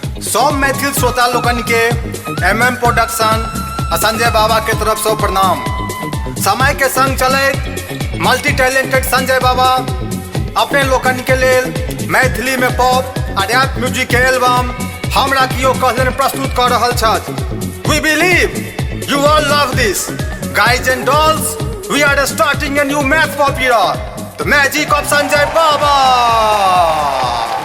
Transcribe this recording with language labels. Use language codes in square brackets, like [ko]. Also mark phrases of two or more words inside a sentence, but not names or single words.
[mai] सब मैथिल श्रोता लोगन के MM प्रोडक्शन आ संजय बाबा के तरफ से प्रणाम। समय के संग चले मल्टी टैलेंटेड संजय बाबा अपने लोगन के लेल मैथिली में पॉप आ [en] rap music [mai] के एल्बम हमरा कियो कहलन प्रस्तुत कर रहल छथि। [en] we believe you all love this guys and dolls. we are starting a new math pop era, the magic of Sanjay Baba।